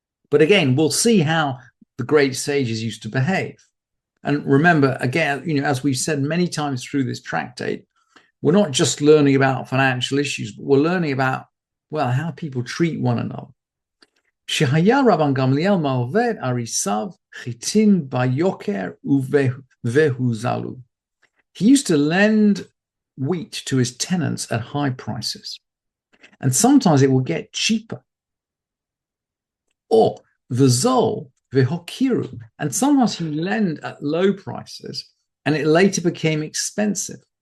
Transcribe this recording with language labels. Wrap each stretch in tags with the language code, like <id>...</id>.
<en>But again, we'll see how the great sages used to behave. And remember, again, as we've said many times through this tractate, we're not just learning about financial issues, but we're learning about, well, how people treat one another.</en> <he>שהיה רבן גמליאל מעובד אריסיו חיטין ביוקר והוזלו.</he> <en>He used to lend wheat to his tenants at high prices, and sometimes it would get cheaper.</en> <he>Or v'zol v'hokiru,</he> <en>and sometimes he lent at low prices, and it later became expensive.</en>